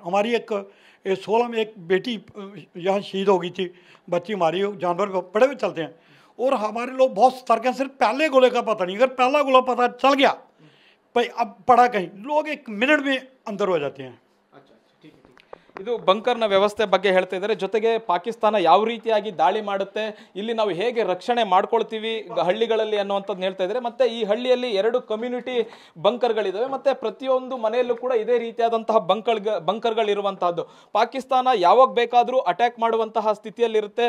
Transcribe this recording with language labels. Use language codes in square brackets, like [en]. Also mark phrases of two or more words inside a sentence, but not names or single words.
[hi] हमारी एक 16 में एक बेटी यहाँ शहीद हो गई थी. बच्ची हमारी जानवर पड़े हुए चलते हैं. और हमारे लोग बहुत सतर्क हैं. सिर्फ पहले गोले का पता नहीं, अगर पहला गोला पता चल गया भाई अब पड़ा कहीं, लोग 1 मिनट में अंदर हो जाते हैं. अच्छा. ठीक है. [kn] ಇದು ಬಂಕರ್ನ ವ್ಯವಸ್ಥೆ ಬಗ್ಗೆ ಹೇಳ್ತಾ ಇದ್ದಾರೆ. ಜೊತೆಗೆ ಪಾಕಿಸ್ತಾನ ಯಾವ ರೀತಿಯಾಗಿ ದಾಳಿ ಮಾಡುತ್ತೆ, ಇಲ್ಲಿ ನಾವು ಹೇಗೆ ರಕ್ಷಣೆ ಮಾಡ್ಕೊಳ್ತೀವಿ ಹಳ್ಳಿಗಳಲ್ಲಿ ಅನ್ನುವಂಥದ್ದು ಹೇಳ್ತಾ ಇದ್ದಾರೆ. ಮತ್ತೆ ಈ ಹಳ್ಳಿಯಲ್ಲಿ 2 ಕಮ್ಯುನಿಟಿ ಬಂಕರ್ಗಳಿದಾವೆ. ಮತ್ತೆ ಪ್ರತಿಯೊಂದು ಮನೆಯಲ್ಲೂ ಕೂಡ ಇದೇ ರೀತಿಯಾದಂತಹ ಬಂಕರ್ಗಳಿರುವಂತಹದ್ದು. ಪಾಕಿಸ್ತಾನ ಯಾವಾಗ ಬೇಕಾದರೂ ಅಟ್ಯಾಕ್ ಮಾಡುವಂತಹ ಸ್ಥಿತಿಯಲ್ಲಿರುತ್ತೆ.